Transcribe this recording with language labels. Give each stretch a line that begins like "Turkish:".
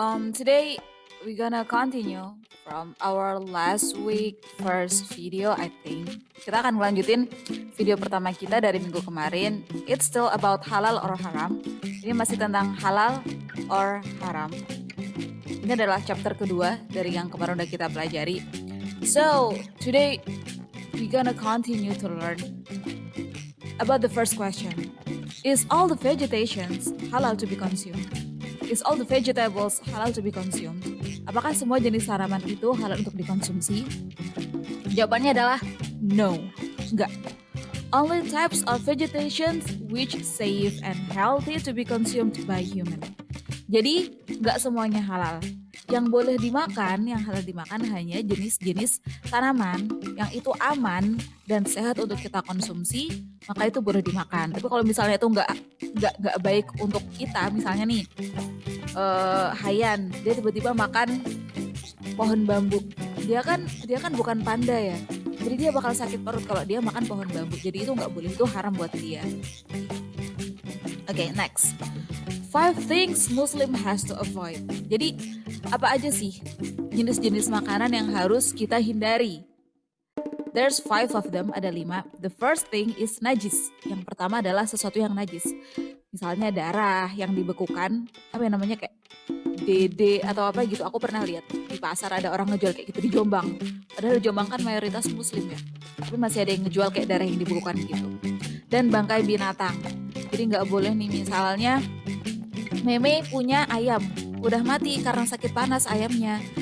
English: Today we're gonna continue from our last week first video. I think
Indonesian: kita akan melanjutin video pertama kita dari minggu kemarin.
English: It's still about halal or haram.
Indonesian: Ini masih tentang halal or haram. Ini adalah chapter kedua dari yang kemarin udah kita pelajari.
English: So today we're gonna continue to learn about the first question. Is all the vegetations halal to be consumed? Is all the vegetables halal to be consumed?
Indonesian: Apakah semua jenis tanaman itu halal untuk dikonsumsi? Jawabannya adalah
English: no,
Indonesian: enggak.
English: Only types of vegetations which safe and healthy to be consumed by human.
Indonesian: Jadi, enggak semuanya halal. Yang boleh dimakan, yang halal dimakan hanya jenis-jenis tanaman yang itu aman dan sehat untuk kita konsumsi, maka itu boleh dimakan. Tapi kalau misalnya itu nggak baik untuk kita, misalnya nih Hayan, dia tiba-tiba makan pohon bambu. Dia kan bukan panda ya. Jadi dia bakal sakit perut kalau dia makan pohon bambu. Jadi itu nggak boleh, itu haram buat dia. Oke,
English: next. 5 things Muslim has to avoid.
Indonesian: Jadi apa aja sih jenis-jenis makanan yang harus kita hindari?
English: There's 5 of them,
Indonesian: ada 5.
English: The first thing is najis.
Indonesian: Yang pertama adalah sesuatu yang najis. Misalnya darah yang dibekukan, apa yang namanya kayak DD atau apa gitu. Aku pernah lihat di pasar ada orang ngejual kayak gitu di Jombang. Padahal di Jombang kan mayoritas Muslim ya. Tapi masih ada yang ngejual kayak darah yang dibekukan gitu. Dan bangkai binatang. Jadi nggak boleh nih misalnya Meme punya ayam, udah mati karena sakit panas ayamnya.